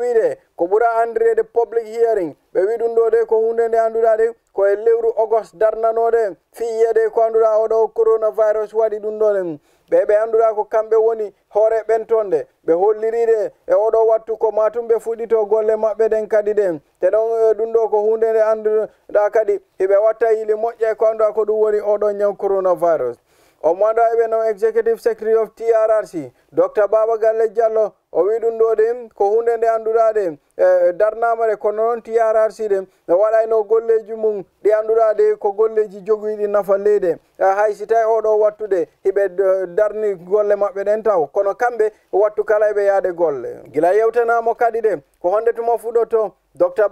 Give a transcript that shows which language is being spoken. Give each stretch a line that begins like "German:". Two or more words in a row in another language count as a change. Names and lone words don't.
Fula: wiide ko ɓura andirede
English: public hearing
Fula: ɓe wi ɗum ɗo de ko hunde nde annduɗa de ko e lewru August darnanode fi yiyede ko annduɗa oɗo coronavirus waɗi ɗum ɗo ɗen ɓe annduɗa ko kamɓe woni hoore ɓen toon de ɓe holliride e oɗo wattu ko matum ɓe fuɗɗito golle maɓɓe ɗen kadi de te ɗon ɗum ɗo ko hunde nde annduɗa kadi hiɓe watta yili moƴƴe ko annduɗa ko ɗum woni oɗo ñaw coronavirus o manda eɓe no
English: executive secretary of TRRC Dr.
Fula: Baba Galle Diallo o wi ɗum ɗo de ko hunde nde annduɗa de darnamare kono noon TRRC de waɗayno golleji mum ɗi annduɗade ko golleji jogoyiɗi nafa leyde hay si tawi oɗo wattude hiɓe darni golle maɓɓe ɗen taw kono kamɓe wattu kala eɓe yaade golle gila yewtanamo kadi de ko honde tuma fuɗoto Dr.